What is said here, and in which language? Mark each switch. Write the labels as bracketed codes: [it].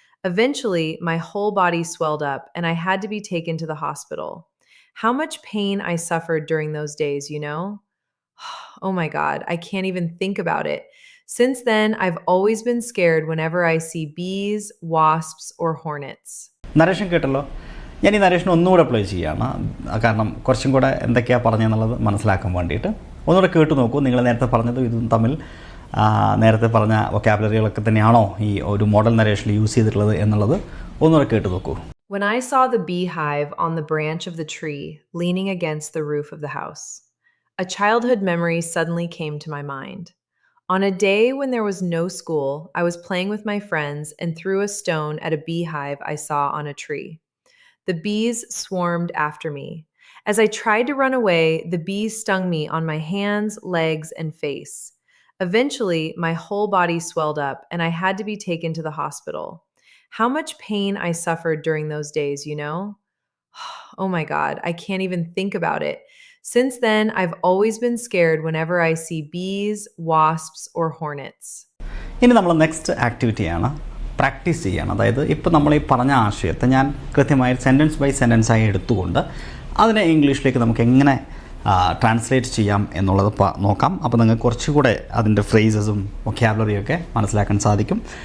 [en] Eventually, my whole body swelled up and I had to be taken to the hospital. How much pain I suffered during those days, you know? Oh my God, I can't even think about it. Since then, I've always been scared whenever I see bees, wasps, or hornets. [ml] Narration കേട്ടല്ലോ. ഞാൻ ഈ narration ഒന്നുകൂടെ play ചെയ്യുകയാണ്, കാരണം കുറച്ചും കൂടെ എന്തൊക്കെയാണ് പറഞ്ഞതെന്നുള്ളത് മനസ്സിലാക്കാൻ വേണ്ടിയിട്ട്. ഒന്നുകൂടെ കേട്ട് നോക്കൂ. നിങ്ങൾ നേരത്തെ പറഞ്ഞതും ഇതും തമ്മിൽ നേരത്തെ പറഞ്ഞ വൊക്കാബുലറികളൊക്കെ തന്നെയാണോ ഈ ഒരു മോഡൽ നരേഷനിൽ യൂസ് ചെയ്തിട്ടുള്ളത് എന്നുള്ളത് ഒന്നുകൂടെ കേട്ട് നോക്കൂ. [en] When I saw the beehive on the branch of the tree leaning against the roof of the house, a childhood memory suddenly came to my mind. On a day when there was no school, I was playing with my friends and threw a stone at a beehive I saw on a tree. The bees swarmed after me. As I tried to run away, the bees stung me on my hands, legs, and face. Eventually, my whole body swelled up and I had to be taken to the hospital. How much pain I suffered during those days, you know? Oh my God, I can't even think about it. Since then, I've always been scared whenever I see bees, wasps, or hornets. [ml] ഇനി നമ്മൾ next ആക്ടിവിറ്റിയാണ് practice ചെയ്യണം. അതായത് ഇപ്പോൾ നമ്മൾ ഈ പറഞ്ഞ ആശയത്തെ ഞാൻ കൃത്യമായി സെൻറ്റൻസ് ബൈ സെൻറ്റൻസ് ആയി എടുത്തുകൊണ്ട് അതിനെ ഇംഗ്ലീഷിലേക്ക് നമുക്ക് എങ്ങനെ ട്രാൻസ്ലേറ്റ് ചെയ്യാം എന്നുള്ളത് നോക്കാം. അപ്പോൾ നിങ്ങൾക്ക് കുറച്ചുകൂടെ അതിൻ്റെ ഫ്രേസസും വൊക്കാബുലറിയൊക്കെ മനസ്സിലാക്കാൻ സാധിക്കും.